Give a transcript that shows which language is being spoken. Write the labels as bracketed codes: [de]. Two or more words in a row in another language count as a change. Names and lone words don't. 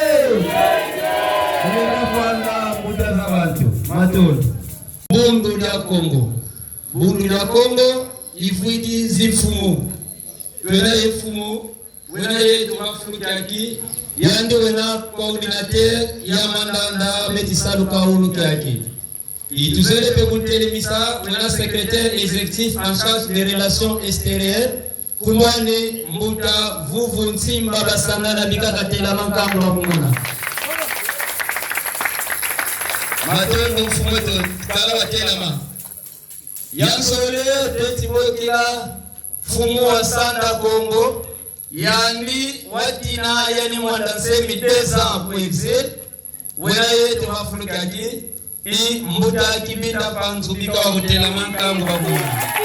[kg] kwanda mutaza bantu matondo bundu lya Kongo ifuidi zifumu twena ifumu wena yetu mafukaki yandi wena coordinateur ya mandanda metisalu kaulu kyaki ituzele pe kuntelemisa wena [fr] secrétaire exécutif en charge des relations extérieures [kg] kumwani mbuta vuvu nsimba basangana bikakatela mankangu wa mungona matondo mfumoto kala watelama yansole tetimokila fumu wa sanda Kongo yandi watina yani mwandansemi deza kweze wena yetu mafulukaki mbuta kibinda panzu bika wa kutela mankangu wa mungona